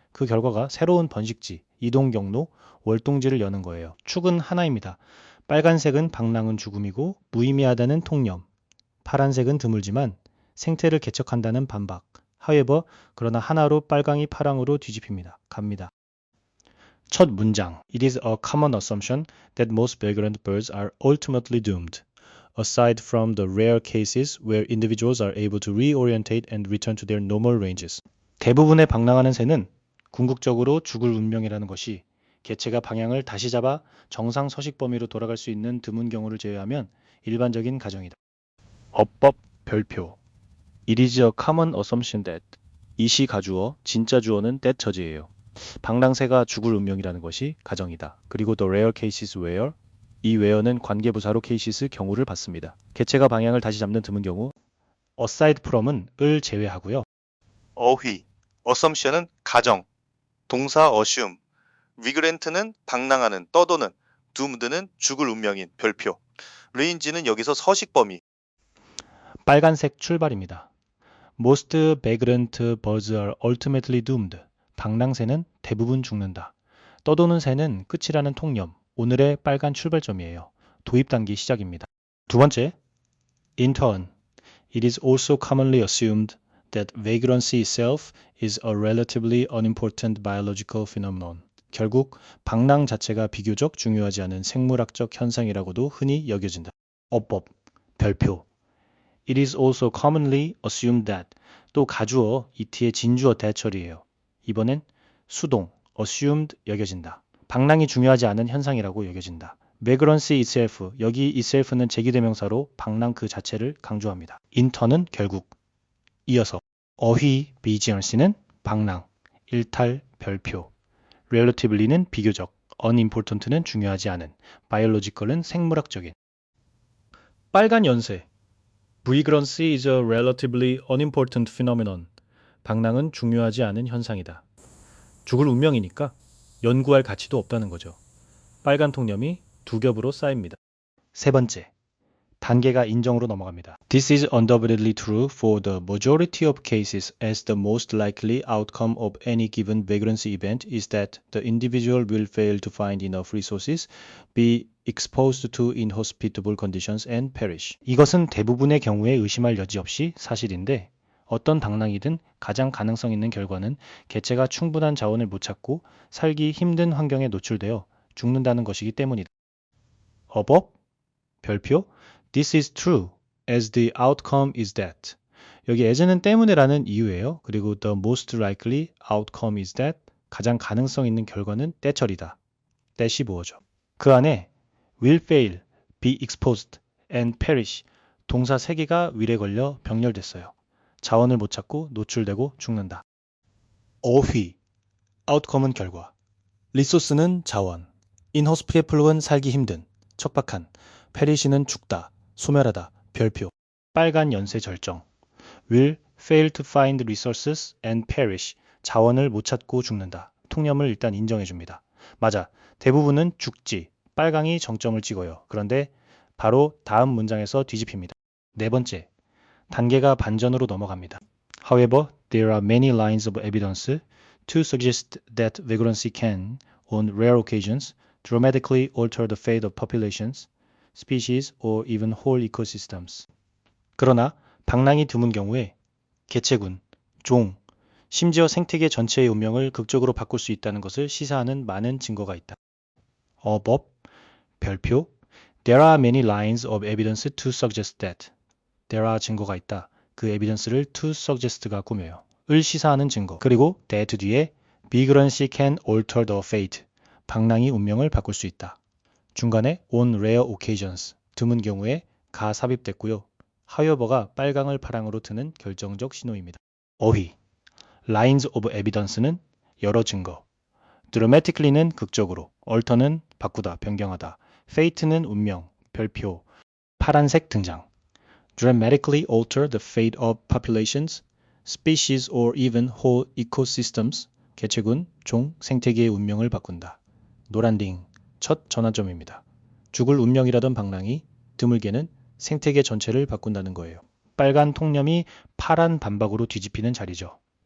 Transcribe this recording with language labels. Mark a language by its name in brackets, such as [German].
[Korean] 그 결과가 새로운 번식지, 이동 경로, 월동지를 여는 거예요. 축은 하나입니다. 빨간색은 방랑은 죽음이고 무의미하다는 통념. 파란색은 드물지만 생태를 개척한다는 반박. However, 그러나 하나로 빨강이 파랑으로 뒤집힙니다. 갑니다. 첫 문장. [English] It is a common assumption that most vagrant birds are ultimately doomed. Aside from the rare cases where individuals are able to reorientate and return to their normal ranges. [Korean] 대부분의 방랑하는 새는 궁극적으로 죽을 운명이라는 것이 개체가 방향을 다시 잡아 정상 서식 범위로 돌아갈 수 있는 드문 경우를 제외하면 일반적인 가정이다. 어법 별표. [English] It is a common assumption that. [Korean] 이시 가주어, 진짜 주어는 that 저지예요. 방랑새가 죽을 운명이라는 것이 가정이다. [English] 그리고 the rare cases where. [Korean] 이 where는 관계부사로 cases 경우를 받습니다. 개체가 방향을 다시 잡는 드문 경우 [English] aside from [Korean] 은 을 제외하고요. 어휘, assumption은 가정, 동사 assume, vagrant는 방랑하는, 떠도는, doomed는 죽을 운명인, 별표, range는 여기서 서식 범위. 빨간색 출발입니다. [English] Most vagrant birds are ultimately doomed. [Korean] 방랑새는 대부분 죽는다. 떠도는 새는 끝이라는 통념, 오늘의 빨간 출발점이에요. 도입 단계 시작입니다. 두 번째, in turn. [English] It is also commonly assumed that vagrancy itself is a relatively unimportant biological phenomenon. [Korean] 결국 방랑 자체가 비교적 중요하지 않은 생물학적 현상이라고도 흔히 여겨진다. 어법, 별표. [English] It is also commonly assumed that. [Korean] 또 가주어, it의 진주어 대처리예요. 이번엔 수동, assumed 여겨진다. 방랑이 중요하지 않은 현상이라고 여겨진다. [English] vagrancy itself, [Korean] 여기 itself는 제기대명사로 방랑 그 자체를 강조합니다. intern은 결국, 이어서 어휘, vagancy는 방랑, 일탈, 별표, relatively는 비교적, unimportant는 중요하지 않은, biological은 생물학적인. 빨간 연새. [English] Vagrancy is a relatively unimportant phenomenon. [Korean] 방랑은 중요하지 않은 현상이다. 죽을 운명이니까 연구할 가치도 없다는 거죠. 빨간 통념이 두 겹으로 쌓입니다. 세 번째, 단계가 인정으로 넘어갑니다. [English] This is undoubtedly true for the majority of cases, as the most likely outcome of any given vagrancy event is that the individual will fail to find enough resources, be exposed to inhospitable conditions and perish. [Korean] 이것은 대부분의 경우에 의심할 여지 없이 사실인데 어떤 방랑이든 가장 가능성 있는 결과는 개체가 충분한 자원을 못 찾고 살기 힘든 환경에 노출되어 죽는다는 것이기 때문이다. 어법, 별표, [English] This is true, as the outcome is that. [Korean] 여기 as는 때문에라는 이유예요. [English] 그리고 the most likely outcome is that. [Korean] 가장 가능성 있는 결과는 때처리다. that이 뭐죠? 그 안에 [English] will fail, be exposed, and perish. [Korean] 동사 3개가 will에 걸려 병렬됐어요. 자원을 못 찾고 노출되고 죽는다. 어휘, outcome은 결과. resource는 자원. inhospitable은 살기 힘든, 척박한. perish는 죽다, 소멸하다, 별표. 빨간 연쇄 절정. [English] will fail to find resources and perish. [Korean] 자원을 못 찾고 죽는다. 통념을 일단 인정해줍니다. 맞아. 대부분은 죽지. 빨강이 정점을 찍어요. 그런데 바로 다음 문장에서 뒤집힙니다. 네 번째, 단계가 반전으로 넘어갑니다. [English] However, there are many lines of evidence to suggest that vagrancy can, on rare occasions, dramatically alter the fate of populations, species, or even whole ecosystems. [Korean] 그러나 방랑이 드문 경우에 개체군, 종, 심지어 생태계 전체의 운명을 극적으로 바꿀 수 있다는 것을 시사하는 많은 증거가 있다. 어법, 별표, [English] There are many lines of evidence to suggest that. [Korean] There are 증거가 있다. 그 evidence를 to suggest가 꾸며요. 을 시사하는 증거. 그리고 that 뒤에 [English] vagrancy can alter the fate. [Korean] 방랑이 운명을 바꿀 수 있다. 중간에 [English] on rare occasions. [Korean] 드문 경우에 가 삽입됐고요. 하이어버가 빨강을 파랑으로 트는 결정적 신호입니다. 어휘 lines of evidence는 여러 증거, dramatically는 극적으로, alter는 바꾸다, 변경하다, fate는 운명, 별표, 파란색 등장. [English] dramatically alter the fate of populations, species or even whole ecosystems, [Korean] 개체군, 종, 생태계의 운명을 바꾼다. 노란 링, 첫 전환점입니다. 죽을 운명이라던 방랑이 드물게는 생태계 전체를 바꾼다는 거예요. 빨간 통념이 파란 반박으로 뒤집히는 자리죠.